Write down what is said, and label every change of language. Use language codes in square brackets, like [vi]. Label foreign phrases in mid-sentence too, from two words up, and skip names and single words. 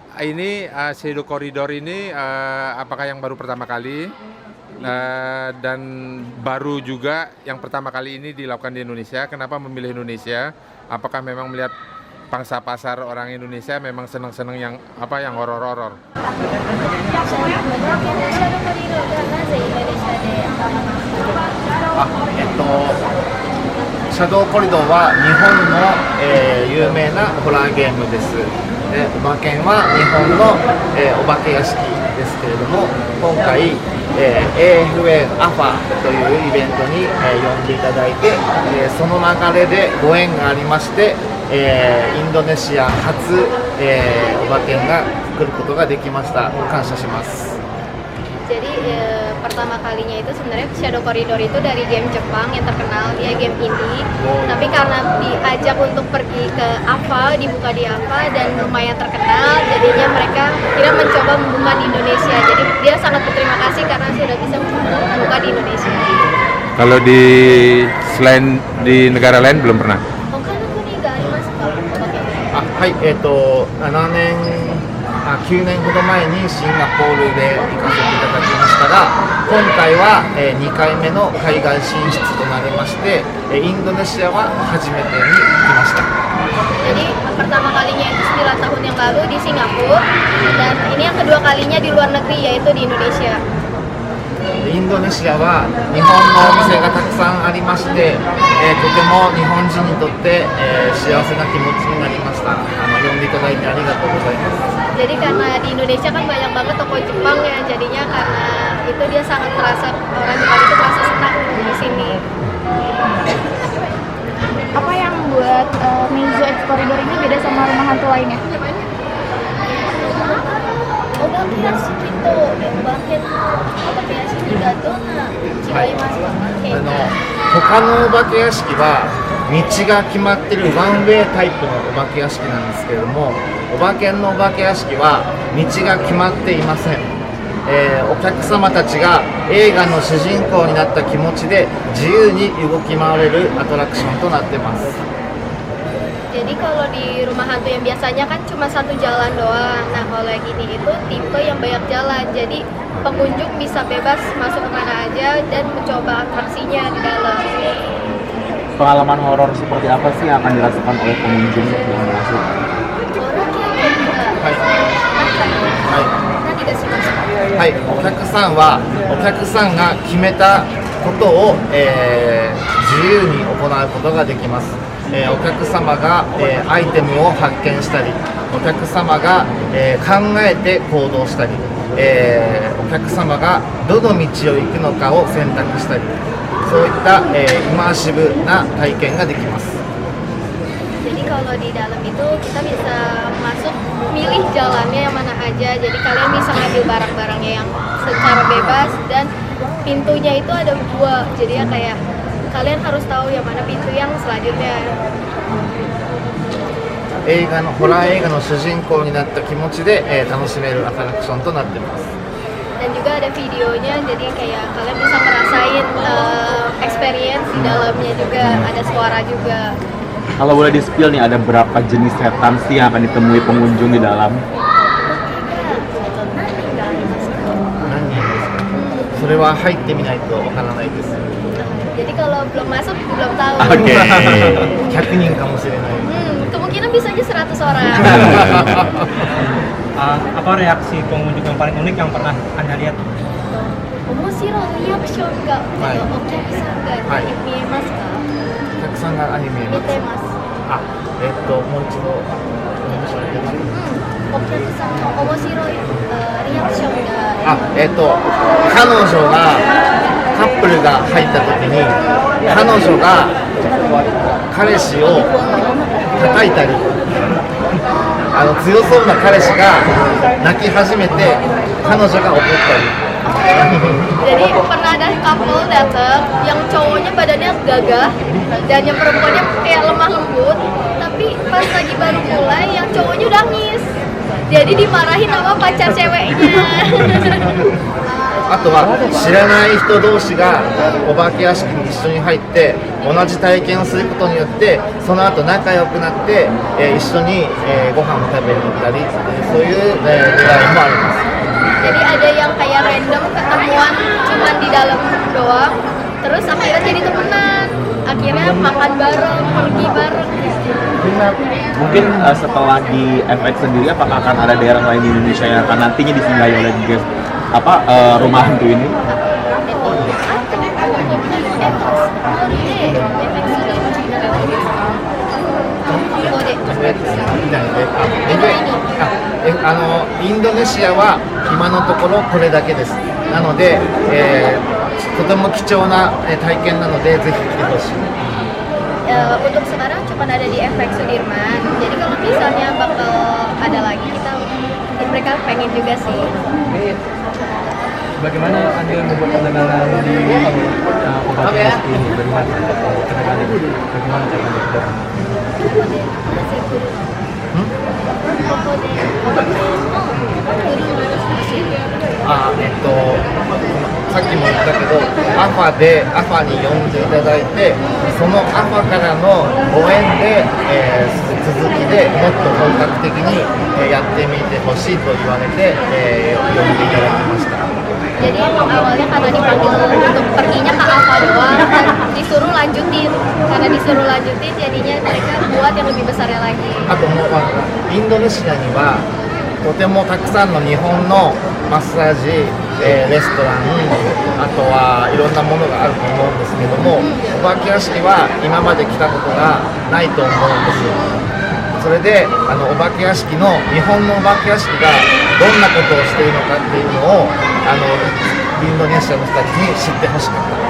[id] ini Shadow Corridor ini apakah yang baru pertama kali dan baru juga yang pertama kali ini dilakukan di Indonesia. Kenapa memilih Indonesia? Apakah memang melihat pangsa pasar orang Indonesia memang senang-senang yang horor-horor? [ja] シャドウコリドーは日本の、有名なホラーゲームです。で、お化けは日本の、お化け屋敷ですけれども、今回、AFA アファというイベントに、呼んでいただいて、その流れでご縁がありまして、インドネシア初、お化けが来ることができました。感謝します。 [id] Jadi pertama kalinya itu sebenarnya Shadow Corridor itu dari game Jepang yang terkenal, dia game indie. Tapi karena diajak untuk pergi ke AFA, dibuka di AFA dan lumayan terkenal, jadinya mereka kira mencoba membuka di Indonesia. Jadi dia sangat berterima kasih karena sudah bisa membuka di Indonesia. Kalau selain di negara lain belum pernah? [ja] 他の国がありますか？はい、7年、9年ほど前にシンガポールで行かせていただきましたが、今回は2回目の海外進出となりまして、インドネシアは初めてに来ました。 [id] Jadi pertama kalinya itu 9 tahun yang lalu di Singapura dan ini yang kedua kalinya di luar negeri yaitu di Indonesia. [ja] インドネシアは日本のお店がたくさんありまして、とても日本人にとって、幸せな気持ちになりました。呼んでいただいてありがとうございます。 [id] Jadi karena di Indonesia kan banyak banget toko Jepang ya, jadinya karena itu dia sangat merasa orang Jepang itu merasa senang di sini. Apa yang buat Meizu X Corridor ini beda sama rumah hantu lainnya? [ja] お化け屋敷とお化け屋敷がどんな違いますか？他のお化け屋敷は道が決まってるワンウェイタイプのお化け屋敷なんですけれども、お化けのお化け屋敷は道が決まっていません。お客様たちが映画の主人公になった気持ちで自由に動き回れるアトラクションとなっています。 [id] Jadi kalau di rumah hantu yang biasanya kan cuma satu jalan doang. Nah kalau yang ini itu tipe yang banyak jalan. Jadi pengunjung bisa bebas masuk kemana aja dan mencoba atraksinya di dalam. Pengalaman horor seperti apa sih yang akan dirasakan oleh pengunjung yang masuk? Orang yang [ja] 何がしました？はい、お客さんはお客さんが決めたことを、自由に行うことができます。お客様が、アイテムを発見したり、お客様が、考えて行動したり、お客様がどの道を行くのかを選択したり、そういった、イマーシブな体験ができます。 [id] Jadi kalau di dalam itu kita bisa masuk milih jalannya yang mana aja. Jadi kalian bisa ngambil barang-barangnya yang secara bebas dan pintunya itu ada 2. Jadi ya kayak kalian harus tahu yang mana pintu yang selanjutnya. [ja] ホラー映画の主人公になった気持ちで、楽しめるアトラクションとなっています。 [id] Dan juga ada videonya, jadi kayak kalian bisa ngerasain experience di dalamnya juga, ada suara juga. Kalau boleh di-spill nih, ada berapa jenis setan sih yang akan ditemui pengunjung di dalam? [ja] それは入ってみないとわからないです。 [id] Jadi kalau belum masuk belum tahu. Oke. [ja] 100 人かもしれない。 [id] Kemungkinan bisa aja 100 orang. Apa reaksi pengunjung yang paling unik yang pernah Anda lihat? [ja] 面白いリアクションが、お客さんが見えますか？お客さんが見えます。見てます。もう一度お願いします。お客さんの面白いリアクションが。彼女がカップルが入った時に彼女が彼氏を叩いたり、強そうな彼氏が泣き始めて彼女が怒ったり。 [id] Jadi pernah ada couple datang yang cowoknya badannya gagah dan yang perempuannya kayak lemah lembut, tapi pas lagi baru mulai yang cowoknya udah nangis. Jadi dimarahin sama pacar ceweknya. [ja] あとは知らない人同士がお化け屋敷に一緒に入って同じ体験をすることによってその後仲良くなって、一緒に、ご飯を食べに行ったりそういう、狙いもあります。 [id] Jadi ada yang kayak random ketemuan cuman di dalam doang, terus akhirnya jadi temenan, akhirnya makan bareng, pergi bareng. Mungkin setelah di FX sendiri, apakah akan ada daerah lain di Indonesia yang akan nantinya disinggahi oleh rumah hantu ini? [ja] Oh, インドネシアは今のところこれだけです。なので、とても貴重な体験なのでぜひ来てほしい。 [id] Untuk sekarang cuma ada di FX Sudirman. Jadi kalau misalnya bakal ada lagi mereka pengen juga sih. Bagaimana Anda membuat perdagangan di obat ini? Bagaimana cara Anda? [ja] さっきも言ったけどアファに呼んでいただいてそのアファからのご縁で、続きでもっと本格的に、やってみてほしいと言われて、呼んでいただきました。 [id] Jadi emang awalnya karena dipanggil untuk perginya ke Alfa doang dan disuruh lanjutin. Karena disuruh lanjutin jadinya mereka buat yang lebih besarnya lagi. [ja] あともうインドネシアにはとてもたくさんの日本のマッサージ、レストランあとはいろんなものがあると思うんですけどもお化け屋敷は今まで来たことがないと思うんですよ。それでお化け屋敷の日本のお化け屋敷がどんなことをしているのかっていうのをインドネシアの人たちに知ってほしかった。